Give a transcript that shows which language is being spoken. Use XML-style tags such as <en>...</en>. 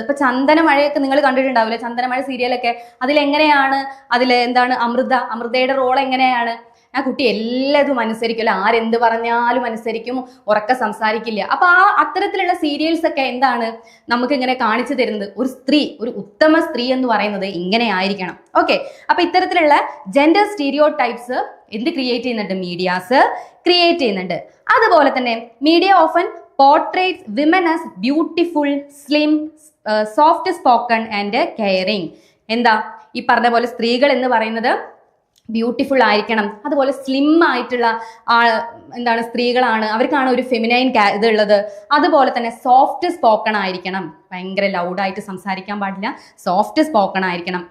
<ml>ഇപ്പൊ ചന്ദനമഴയൊക്കെ നിങ്ങൾ കണ്ടിട്ടുണ്ടാവില്ലേ, ചന്ദനമഴ സീരിയലൊക്കെ, അതിലെങ്ങനെയാണ്, എന്താണ് അമൃതയുടെ റോൾ എങ്ങനെയാണ്, ആ കുട്ടി എല്ലാതും അനുസരിക്കും അല്ലെ, ആരെന്ത് പറഞ്ഞാലും അനുസരിക്കും, ഉറക്കെ സംസാരിക്കില്ല. അപ്പൊ അത്തരത്തിലുള്ള സീരിയൽസ് ഒക്കെ എന്താണ് നമുക്ക് ഇങ്ങനെ കാണിച്ചു തരുന്നത്, ഒരു സ്ത്രീ, ഒരു ഉത്തമ സ്ത്രീ എന്ന് പറയുന്നത് ഇങ്ങനെ ആയിരിക്കണം. ഓക്കെ, അപ്പൊ ഇത്തരത്തിലുള്ള ജെൻഡർ സ്റ്റീരിയോ ടൈപ്സ് എന്ത് ക്രിയേറ്റ് ചെയ്യുന്നുണ്ട്, മീഡിയാസ് ക്രിയേറ്റ് ചെയ്യുന്നുണ്ട്. അതുപോലെ തന്നെ</ml> <en>Media often portraits women as beautiful, slim, soft spoken and caring.</en> <ml>എന്താ ഈ പറഞ്ഞ പോലെ സ്ത്രീകൾ എന്ന് പറയുന്നത് ബ്യൂട്ടിഫുൾ ആയിരിക്കണം, അതുപോലെ സ്ലിം ആയിട്ടുള്ള എന്താണ് സ്ത്രീകളാണ്, അവർക്കാണ് ഒരു ഫെമിനൈൻ ഇതുള്ളത്. അതുപോലെ തന്നെ സോഫ്റ്റ് സ്പോക്കൺ ആയിരിക്കണം, ഭയങ്കര ലൗഡായിട്ട് സംസാരിക്കാൻ പാടില്ല, സോഫ്റ്റ് സ്പോക്കൺ ആയിരിക്കണം.</ml>